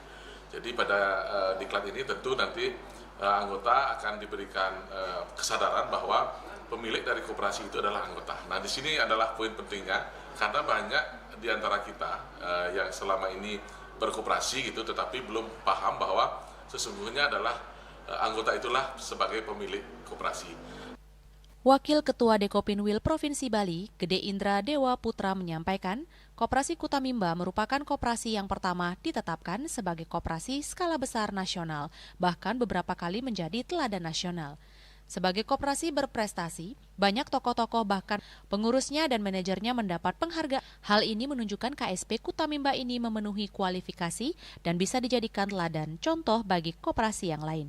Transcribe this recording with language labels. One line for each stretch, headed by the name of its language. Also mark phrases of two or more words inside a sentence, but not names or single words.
Indonesian: Jadi pada diklat ini tentu nanti anggota akan diberikan kesadaran bahwa pemilik dari koperasi itu adalah anggota. Nah, di sini adalah poin pentingnya, karena banyak di antara kita yang selama ini berkoperasi gitu, tetapi belum paham bahwa sesungguhnya adalah anggota itulah sebagai pemilik koperasi. Wakil Ketua Dekopinwil Provinsi Bali, Gede Indra Dewa Putra menyampaikan, Koperasi Kuta Mimba merupakan koperasi yang pertama ditetapkan sebagai koperasi skala besar nasional, bahkan beberapa kali menjadi teladan nasional. Sebagai koperasi berprestasi, banyak tokoh-tokoh bahkan pengurusnya dan manajernya mendapat penghargaan. Hal ini menunjukkan KSP Kuta Mimba ini memenuhi kualifikasi dan bisa dijadikan teladan contoh bagi koperasi yang lain.